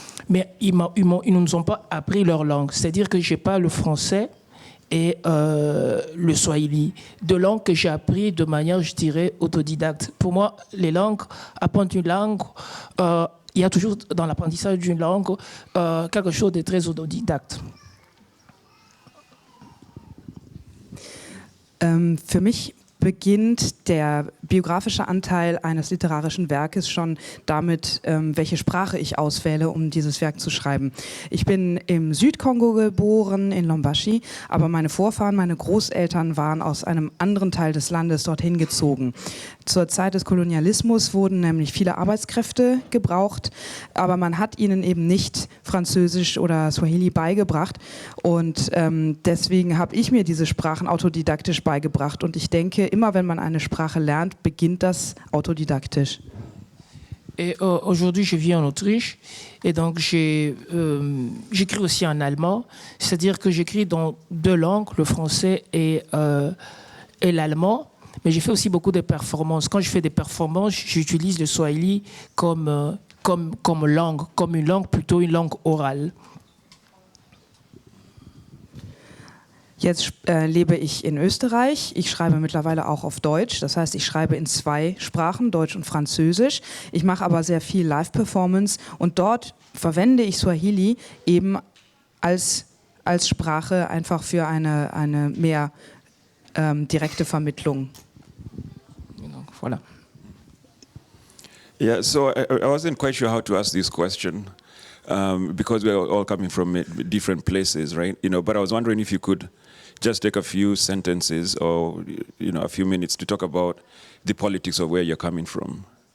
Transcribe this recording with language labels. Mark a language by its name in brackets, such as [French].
[French] Mais ils ne nous ont pas appris leur langue. C'est-à-dire que je n'ai pas le français et le swahili, deux langues que j'ai appris de manière, je dirais, autodidacte. Pour moi, les langues, apprendre une langue, il y a toujours dans l'apprentissage d'une langue quelque chose de très autodidacte. [German] Für mich beginnt der biografische Anteil eines literarischen Werkes schon damit, welche Sprache ich auswähle, um dieses Werk zu schreiben. Ich bin im Südkongo geboren, in Lombashi, aber meine Vorfahren, meine Großeltern waren aus einem anderen Teil des Landes dorthin gezogen. Zur Zeit des Kolonialismus wurden nämlich viele Arbeitskräfte gebraucht, aber man hat ihnen eben nicht Französisch oder Swahili beigebracht und deswegen habe ich mir diese Sprachen autodidaktisch beigebracht und ich denke, immer wenn man eine Sprache lernt, beginnt das autodidaktisch. [French] Et aujourd'hui, je vis en Autriche et donc j'écris aussi en allemand, c'est-à-dire que j'écris dans deux langues, le français et l'allemand, mais j'ai fait aussi beaucoup de performances. Quand je fais des performances, j'utilise le swahili comme langue, comme une langue, plutôt une langue orale. [German] Jetzt lebe ich in Österreich. Ich schreibe mittlerweile auch auf Deutsch. Das heißt, ich schreibe in 2 Sprachen, Deutsch und Französisch. Ich mache aber sehr viel Live-Performance und dort verwende ich Swahili eben als Sprache einfach für eine mehr direkte Vermittlung. [French] Donc, voilà. [English] Yeah, so I wasn't quite sure how to ask this question because we're all coming from different places, right? But I was wondering if you could just take a few sentences or a few minutes to talk about the politics of where you're coming from.